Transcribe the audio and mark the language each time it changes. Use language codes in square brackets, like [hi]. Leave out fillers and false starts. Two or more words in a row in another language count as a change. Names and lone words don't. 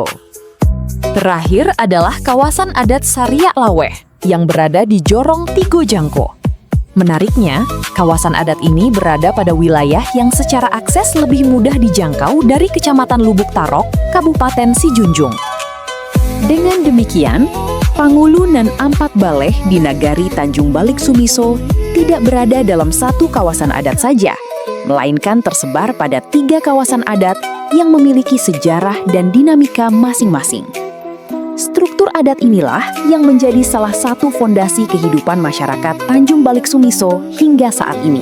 [id] Terakhir adalah kawasan adat Sariak Laweh yang berada di Jorong Tigo Jangko. Menariknya, kawasan adat ini berada pada wilayah yang secara akses lebih mudah dijangkau dari Kecamatan Lubuk Tarok, Kabupaten Sijunjung. Dengan demikian, Pangulu nan Ampat Baleh di Nagari Tanjung Balik Sumiso tidak berada dalam satu kawasan adat saja, melainkan tersebar pada 3 kawasan adat yang memiliki sejarah dan dinamika masing-masing. Struktur adat inilah yang menjadi salah satu fondasi kehidupan masyarakat Tanjung Balik Sumiso hingga saat ini.